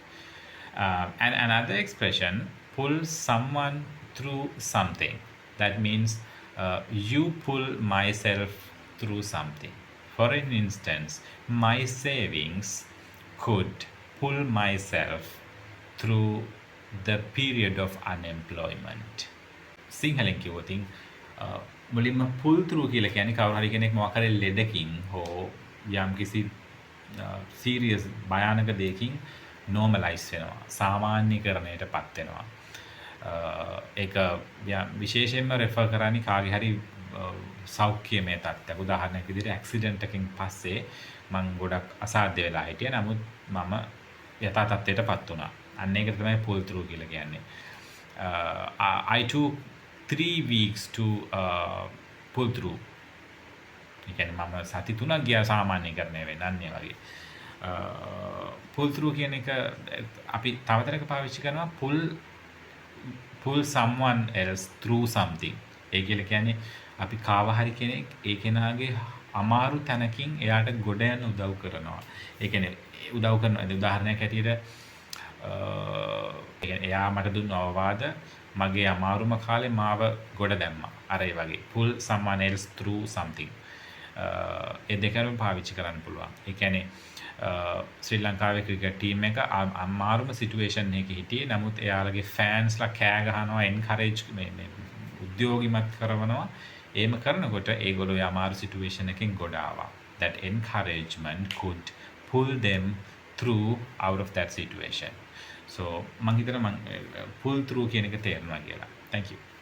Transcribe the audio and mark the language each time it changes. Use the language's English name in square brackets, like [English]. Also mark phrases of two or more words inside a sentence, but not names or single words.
[English] And another expression, pull someone through something. That means you pull myself through something. For an instance, my savings could pull myself through the period of unemployment. [Sinhala] සිංහලෙන් කිව්වොතින් මුලින්ම [English] pull through [Sinhala] කියලා කියන්නේ කවුරු හරි කෙනෙක් මොකක් හරි ලෙඩකින් හෝ යම්කිසි serious භයානක දෙයකින් normalize වෙනවා. සාමාන්‍යකරණයටපත් වෙනවා. ඒක විශේෂයෙන්ම refer කරන්නේ කාගේ හරි සෞඛ්‍යමය තත්ත්වයක්. උදාහරණයක් විදිහට accident එකකින් පස්සේ මම ගොඩක් අසාධ්‍ය වෙලා හිටියා. නමුත් මම යථා තත්ත්වයටපත් වුණා. අන්න ඒකට තමයි [English] pull through [Sinhala] කියලා කියන්නේ. [English] I took 3 weeks to pull through. [Sinhala] ඒ කියන්නේ මම සති 3ක් ගියා සාමාන්‍යකරණය වෙන්න අන්නේ වගේ. [English] pull through [Sinhala] කියන එක අපි තව තැනක පාවිච්චි කරනවා [English] pull someone else through something. [Sinhala] ඒ කියලා කියන්නේ අපි කාව හරි කෙනෙක් ඒ කෙනාගේ අමාරු තැනකින් එයාට ගොඩ යන්න උදව් කරනවා. ඒ කියන්නේ උදව් කරන උදාහරණයක් හැටියට එයා මට දුන්න අවවාද මගේ අමාරුම කාලේ මාව ගොඩ දැම්මා. අර ඒ වගේ [English] pull someone else through something. [Sinhala] ඒ දෙකම පාවිච්චි කරන්න පුළුවන්. ඒ කියන්නේ ශ්‍රී ලංකාවේ [English] cricket team [Sinhala] එක අමාරුම සිටුේෂන් එකක හිටියේ. නමුත් එයාලගේ ෆෑන්ස්ලා කෑ ගහනවා, එන්කරේජ් මේ උද්‍යෝගිමත් කරනවා. එහෙම කරනකොට ඒගොල්ලෝ අමාරු සිටුේෂන් එකකින් ගොඩ ආවා. [English] That encouragement could pull them through out of that situation. [Sinhala] So මං හිතනවා [English] pull through [Sinhala] කියන එක තේරුණා කියලා. [English] Thank you.